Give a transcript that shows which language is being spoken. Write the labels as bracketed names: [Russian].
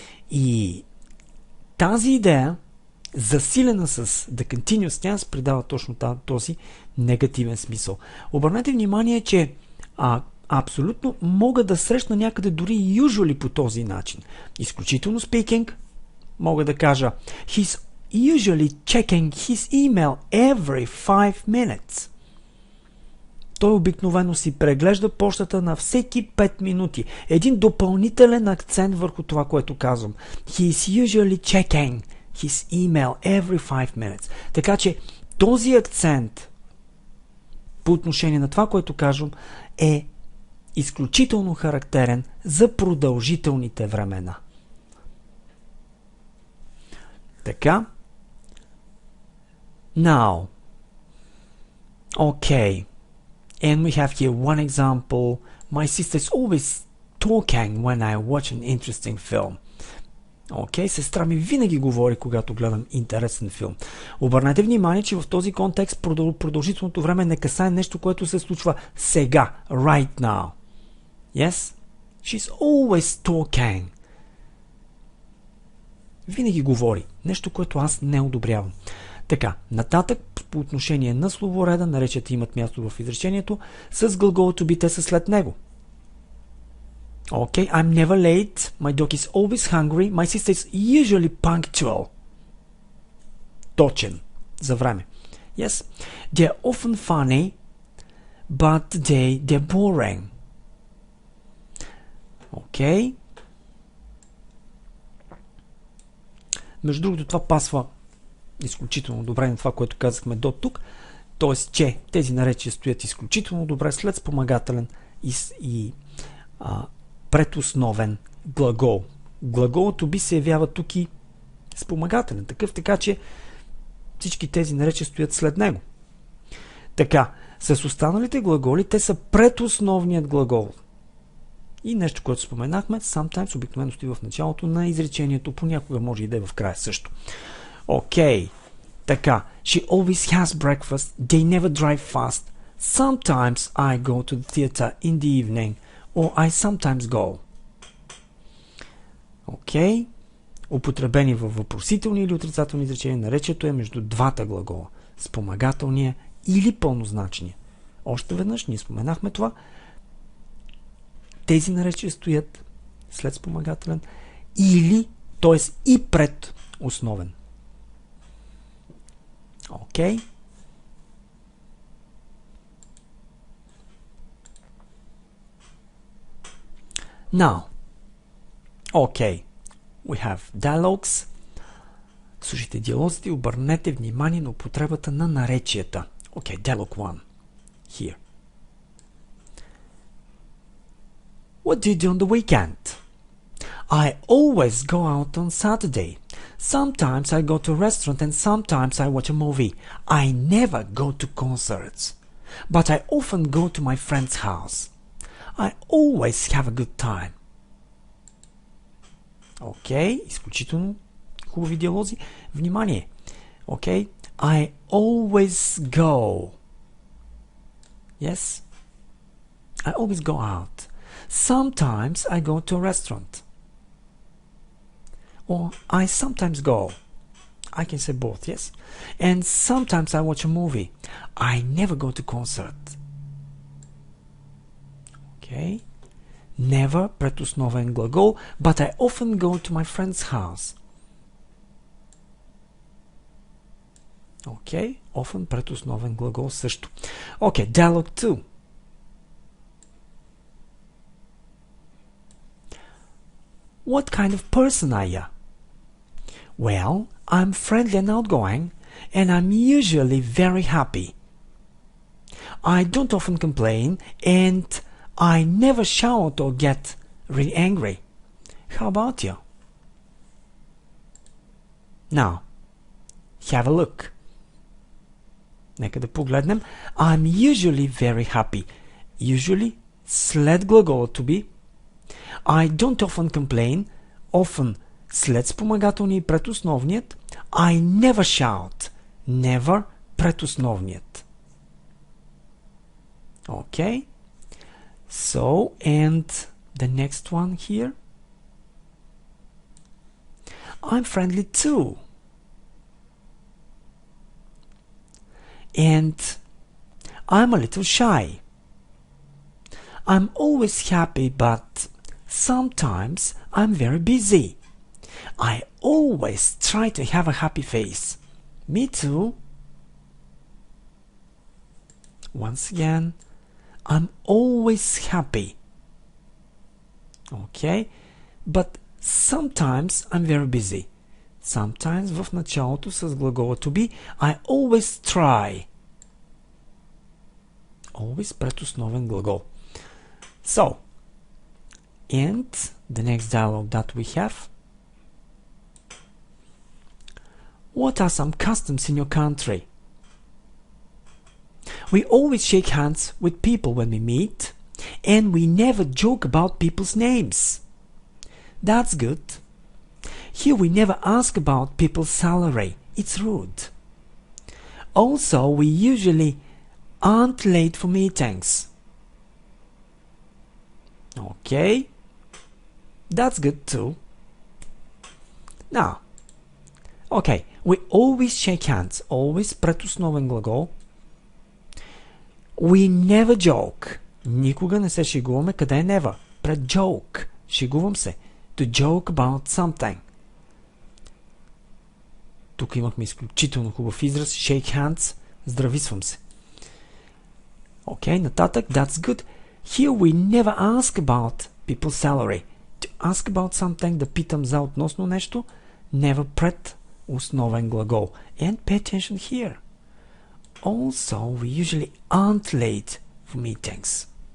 [Bulgarian] И тази идея, засилена с the continuous tense, придава точно този негативен смисъл. Обърнете внимание, че абсолютно мога да срещна някъде дори usually по този начин. Изключително [English] speaking, [Bulgarian] мога да кажа [English] he's usually checking his email every 5 minutes. [Bulgarian] Той обикновено си преглежда почтата на всеки 5 минути. Един допълнителен акцент върху това, което казвам. [English] He is usually checking his email every 5 minutes. [Bulgarian] Така че този акцент по отношение на това, което казвам, е изключително характерен за продължителните времена. Така. [English] Now. Okay. And we have here one example. My sister is always talking when I watch an interesting film. [Bulgarian] Окей, сестра ми винаги говори, когато гледам интересен филм. Обърнете внимание, че в този контекст продължителното време не касае нещо, което се случва сега, [English] right now. Yes? She's always talking. [Bulgarian] Винаги говори. Нещо, което аз не одобрявам. Така, нататък по отношение на словореда, наречията имат място в изречението, с глагола to be, те са след него. [English] Okay, I'm never late, my dog is always hungry, my sister is usually punctual. [Bulgarian] Точен за време. [English] Yes, they're often funny, but they're boring. Okay. [Bulgarian] Между другото, това пасва изключително добре на това, което казахме до тук. Т.е. че тези наречия стоят изключително добре след спомагателен и предосновен глагол. Глаголът to be се явява тук и спомагателен такъв, така че всички тези наречия стоят след него. Така, с останалите глаголи, те са предосновният глагол. И нещо, което споменахме, sometimes обикновено стои в началото на изречението, понякога може и да е в края също. Окей, така. [English] She always has breakfast. They never drive fast. Sometimes I go to the theater in the evening. Or I sometimes go. [Bulgarian] Окей. Употребени във въпросителни или отрицателни изречения, наречието е между двата глагола. Спомагателния или пълнозначния. Още веднъж ние споменахме това. Тези наречия стоят след спомагателен или, т.е. и пред основен. [English] Okay. Now, okay, we have dialogues. [Bulgarian] Слушайте диалозите и обърнете внимание на употребата на наречията. [English] Okay, dialogue 1. Here. What do you do on the weekend? I always go out on Saturday. Sometimes I go to a restaurant and sometimes I watch a movie. I never go to concerts, but I often go to my friend's house. I always have a good time. [Bulgarian] Окей, изключително хубави диалози. Внимание! [English] Окей, I always go. Yes? I always go out. Sometimes I go to a restaurant. Or I sometimes go. I can say both, yes? And sometimes I watch a movie. I never go to concert. Okay. Never [Bulgarian] предосновен глагол, [English] but I often go to my friend's house. Okay. [Bulgarian] Often предосновен глагол също. [English] Okay. Dialogue 2. What kind of person are you? Well, I'm friendly and outgoing, and I'm usually very happy. I don't often complain, and I never shout or get really angry. How about you? Now, have a look. [Bulgarian] Нека да погледнем. [English] I'm usually very happy. [Bulgarian] Usually, след глагола to be. [English] I don't often complain. [Bulgarian] Often след спомагателния и предосновният. [English] I never shout. [Bulgarian] Never предосновният. [English] Okay. So, and the next one here. I'm friendly too. And I'm a little shy. I'm always happy, but sometimes I'm very busy. I always try to have a happy face. Me too. Once again, I'm always happy. Okay? But sometimes I'm very busy. [Bulgarian] Sometimes в началото с глагола to be. [English] I always try. [Bulgarian] Always предосновен глагол. [English] So, and the next dialogue that we have. What are some customs in your country? We always shake hands with people when we meet, and we never joke about people's names. That's good. Here we never ask about people's salary. It's rude. Also, we usually aren't late for meetings. Okay. That's good too. Now, okay, we always shake hands. [Bulgarian] Always предосновен глагол. [English] We never joke. [Bulgarian] Никога не се шегуваме. Къде е never? Пред joke. Шегувам се. [English] To joke about something. [Bulgarian] Тук имахме изключително хубав израз. [English] Shake hands. [Bulgarian] Здрависвам се. Окей, нататък. [English] That's good. Here we never ask about people's salary. To ask about something, [Bulgarian] да питам за относно нещо, never пред основен глагол. [English] And pay attention here. Also, we usually aren't late for meetings.